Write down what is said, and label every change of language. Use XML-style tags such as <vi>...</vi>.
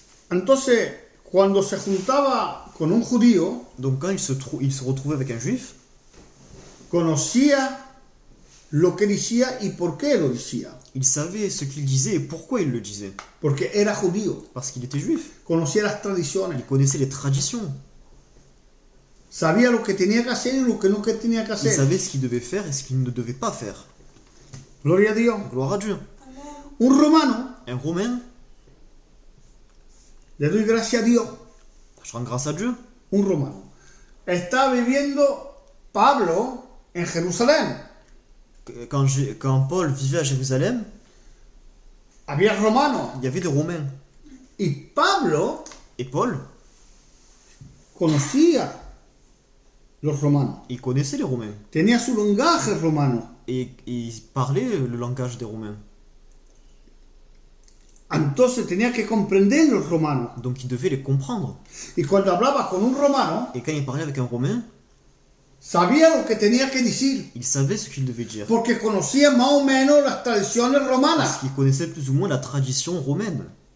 <es>Entonces, cuando se juntaba con un judío,</es> <fr>Donc quand il se retrouvait avec un juif,</fr> <es>conocía lo que decía y por qué lo decía.</es> <fr>il savait ce qu'il disait et pourquoi il le disait.</fr> <es>Porque era judío,</es> <fr>Parce qu'il était juif.</fr> <es>conocía las tradiciones,</es> <fr>Il connaissait les traditions.</fr> <es>sabía lo que tenía que hacer y lo que no que tenía que</es> <fr>Il</fr> <es>hacer.</es> <fr>savait ce qu'il devait faire et ce qu'il ne devait pas faire.</fr> <es>Gloria a Dios.</es> <fr>Gloire à Dieu.</fr> <es>Un romano,</es> <fr>Un Romain,</fr> <es>le doy gracias a Dios,</es> <fr>je rends grâce à Dieu.</fr> <es>un romano, está viviendo Pablo en Jerusalén.</es> <fr>Quand Paul vivait à Jérusalem,</fr> <es>Había romanos</es> <fr>il y avait des Romains.</fr> <es>y Pablo</es> <fr>Et Paul,</fr> <es>conocía los romanos,</es> <fr>il connaissait les Romains.</fr> <es>tenía su lenguaje romano.</es> <fr>Et il parlait le langage des Romains.</fr> <es>Entonces tenía que comprender los romanos.</es> <fr>Donc il devait les comprendre.</fr> <es>Y cuando hablaba con un romano,</es> <fr>Et quand il parlait avec un Romain,</fr> <es>sabía lo que tenía que decir,</es> <fr>il savait ce qu'il devait dire.</fr> <es>porque conocía más o menos las tradiciones</es> <fr>Parce</fr> <es>romanas.</es> <fr>qu'il connaissait plus ou moins la tradition romaine.</fr>